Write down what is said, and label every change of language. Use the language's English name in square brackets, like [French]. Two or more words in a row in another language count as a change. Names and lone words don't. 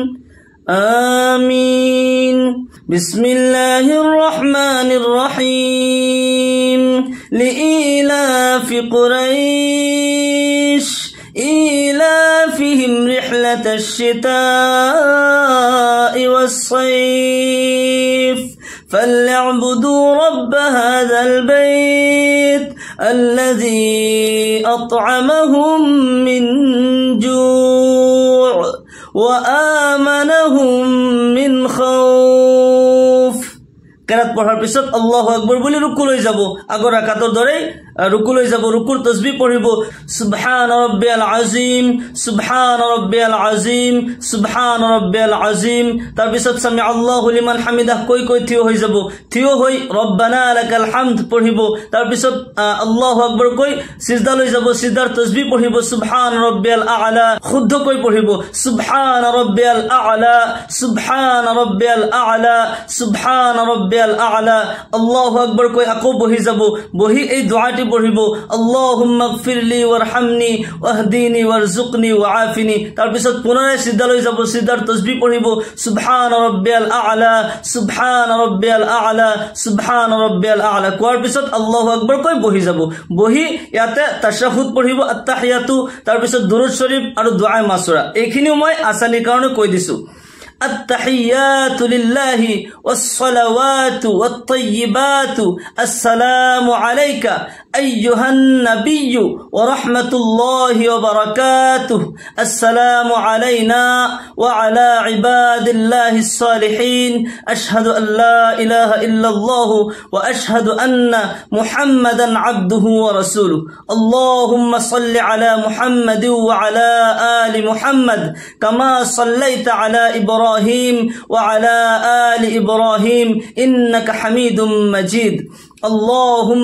[Arabic] آمين بسم الله الرحمن الرحيم لإيلاف قريش إيلافهم رحلة الشتاء والصيف فليعبدوا رب هذا البيت الذي أطعمهم من جوع وآمنهم من خوف [Assamese] কেরাত পড়ার পিছত [Arabic] الله أكبر [Assamese] বলি রুকু লৈ যাব আগৰ রাকাতৰ দৰে রুকু লৈ যাব রুকুৰ তাসবিহ পঢ়িব [Arabic] سبحان ربي العظيم سبحان ربي العظيم سبحان ربي العظيم [Assamese] তাৰ পিছত [Arabic] سمع الله لمن حمده [Assamese] কৈ থিয় হৈ যাব থিয় হৈ [Arabic] ربنا لك الحمد [Assamese] পঢ়িব তাৰ পিছত [Arabic] الله أكبر [Assamese] কৈ সিজদা লৈ যাব সিজদাৰ তাসবিহ পঢ়িব [Arabic] سبحان ربي الأعلى [Assamese] শুদ্ধ কৈ পঢ়িব [Arabic] سبحان ربي الأعلى سبحان ربي الأعلى سبحان ربي الأعلى الله أكبر [Assamese] কৈ আকৌ বহি যাব বহি এই দোয়াটি পঢ়িব [Arabic] اللهم اغفرلي وارحمني واهدني وارزقني وعافني [Assamese] তাৰ পিছত পুনৰাই সিজদা লৈ যাব সিজদাৰ তাসবিহ পঢ়িব [Arabic] سبحان ربي الأعلى سبحان ربي الأعلى سبحان ربي الأعلى [Assamese] কোৱাৰ পিছত [Arabic] الله أكبر [Assamese] কৈ বহি যাব বহি ইয়াতে তাশাহুদ পঢ়িব আত্তাহিয়াতু তাৰ পিছত দুৰুদ শৰীফ আৰু দুআ মাসুৰা এইখিনিও মই আসানিৰ কাৰণে কৈ দিছো [Arabic] التحيات لله والصلوات والطيبات السلام عليك أيها النبي ورحمة الله وبركاته السلام علينا وعلى عباد الله الصالحين أشهد أن لا إله إلا الله وأشهد أن محمدا عبده ورسوله اللهم صل على محمد وعلى آل محمد كما صليت على إبراهيم وعلى آل إبراهيم إنك حميد مجيد اللهم